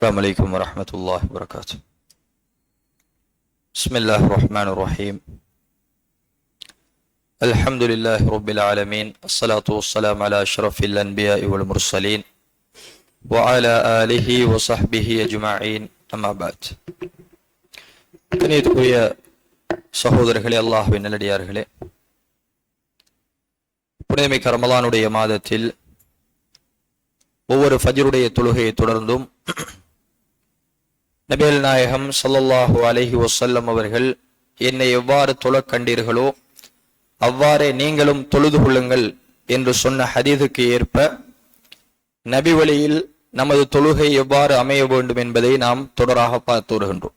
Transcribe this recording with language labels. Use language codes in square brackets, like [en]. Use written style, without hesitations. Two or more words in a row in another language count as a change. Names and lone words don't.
[ar] السلام عليكم ورحمة الله وبركاته. بسم الله الرحمن الرحيم. الحمد لله رب العالمين، الصلاة والسلام على أشرف الأنبياء والمرسلين وعلى آله وصحبه أجمعين. أما بعد. [ta] கண்ணியத்துக்குரிய சகோதரர்களே, அல்லாஹ்வின் நல்லடியார்களே, புனிதமிக்க ரமலானுடைய மாதத்தில் ஒவ்வொரு ஃபஜ்ருடைய தொழுகையை தொடர்ந்தும் நபிகள் நாயகம் [ar] صلى الله عليه وسلم [ta] அவர்கள் என்னை எவ்வாறு தொழக் கண்டீர்களோ அவ்வாறே நீங்களும் தொழுது கொள்ளுங்கள் என்று சொன்ன ஹதீஸுக்கு ஏற்ப நபி வழியில் நமது தொழுகை எவ்வாறு அமைய வேண்டும் என்பதை நாம் தொடராக பார்த்து வருகின்றோம்.